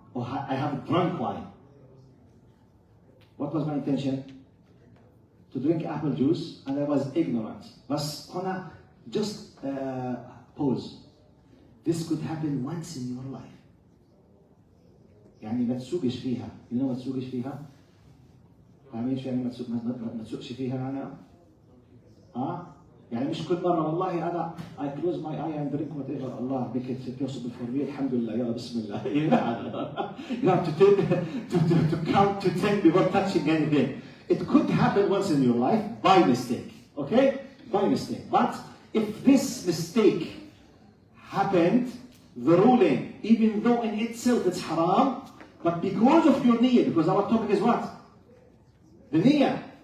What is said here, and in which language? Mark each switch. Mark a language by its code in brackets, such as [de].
[en] Or I have drunk wine. What was my intention? To drink apple juice, and I was ignorant. [ar] بس هنا [en] just pause. This could happen once in your life. [ar] يعني ما تسوقش فيها. [en] You know [ar] ما تسوقش فيها؟ فاهمين شو يعني ما تسوقش فيها أنا؟ يعني مش كل مرة والله أنا [en] I close my eye and drink whatever Allah make it possible for me. [ar] الحمدلله يلا بسم الله. [en] You have to count to 10 before touching anything. It could happen once in your life by mistake. Okay? By mistake. But if this mistake happened, the ruling, even though in itself it's haram, but because of your niyyah, because our topic is what? The niyyah.